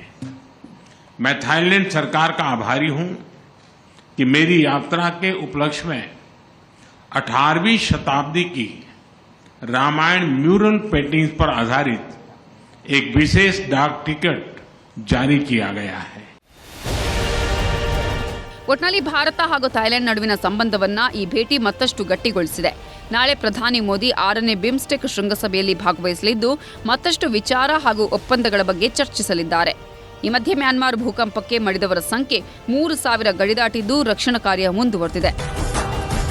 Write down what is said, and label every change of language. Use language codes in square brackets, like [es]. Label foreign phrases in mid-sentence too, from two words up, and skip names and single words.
[hi] मैं थाईलैंड सरकार का आभारी हूं कि मेरी यात्रा के उपलक्ष्य में 18वीं शताब्दी की रामायण [en] mural paintings [hi] पर आधारित एक विशेष डाक टिकट ಜಾರಿ किया गया है. [kn] ಒಟ್ನಲ್ಲಿ ಭಾರತ ಹಾಗೂ ಥೈಲ್ಯಾಂಡ್ ನಡುವಿನ ಸಂಬಂಧವನ್ನ ಈ ಭೇಟಿ ಮತ್ತಷ್ಟು ಗಟ್ಟಿಗೊಳಿಸಿದೆ. ನಾಳೆ ಪ್ರಧಾನಿ ಮೋದಿ 6ನೇ ಬಿಮ್ಸ್ಟೆಕ್ ಶೃಂಗಸಭೆಯಲ್ಲಿ ಭಾಗವಹಿಸಲಿದ್ದು ಮತ್ತಷ್ಟು ವಿಚಾರ ಹಾಗೂ ಒಪ್ಪಂದಗಳ ಬಗ್ಗೆ ಚರ್ಚಿಸಲಿದ್ದಾರೆ. ಈ ಮಧ್ಯೆ ಮ್ಯಾನ್ಮಾರ್ ಭೂಕಂಪಕ್ಕೆ ಮಡಿದವರ ಸಂಖ್ಯೆ 3,000 ಗಡಿ ದಾಟಿದ್ದು ರಕ್ಷಣಾ ಕಾರ್ಯ ಮುಂದುವರೆದಿದೆ.